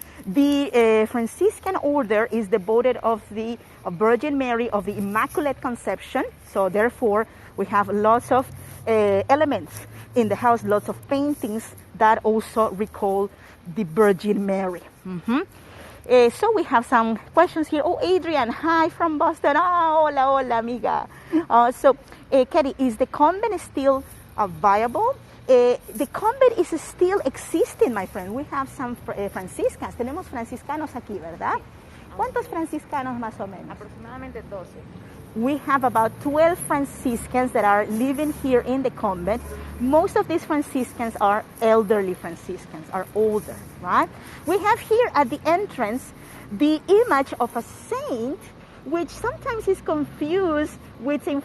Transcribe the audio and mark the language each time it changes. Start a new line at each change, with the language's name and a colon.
English: The Franciscan order is devoted of the Virgin Mary of the Immaculate Conception, so therefore we have lots of elements in the house, lots of paintings that also recall the Virgin Mary. So we have some questions here. Oh, Adrian, hi from Boston. Oh,
Spanish: hola, hola, amiga.
English: So, Katie, is the convent still viable? The convent is still existing, my friend. We have some franciscans.
Spanish: Tenemos franciscanos aquí, ¿verdad? ¿Cuántos franciscanos más o menos? Aproximadamente 12.
English: We have about 12 Franciscans that are living here in the convent. Most of these Franciscans are elderly Franciscans, are older, right? We have here at the entrance the image of a saint, which sometimes is confused with St.